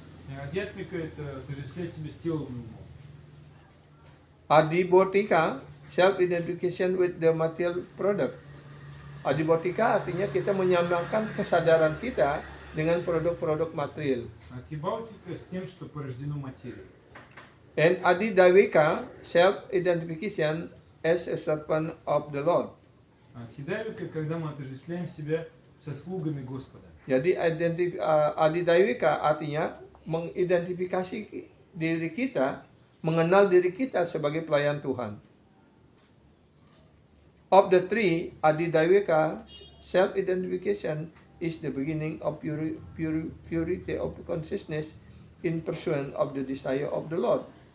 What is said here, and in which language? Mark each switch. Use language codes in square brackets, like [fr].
[ru] Адhyatmika это отождествлять себя с телом и умом. [en] Adhibodhika self identification with the material product. [id] Adhibodhika artinya kita menyamakan kesadaran kita dengan produk-produk material. [ru] Адхибаутика с тем, что порождено материей. [en] And Adhidayvika self-identification as a servant of the Lord. [ru] Адхидайвика, когда мы отождествляем себя со слугами Господа. [id] Jadi Adhidayvika artinya mengidentifikasi diri kita, mengenal diri kita sebagai pelayan Tuhan. [en] Of the three, Adhidayvika self-identification is the beginning of purity of consciousness in pursuit of the desire of the Lord.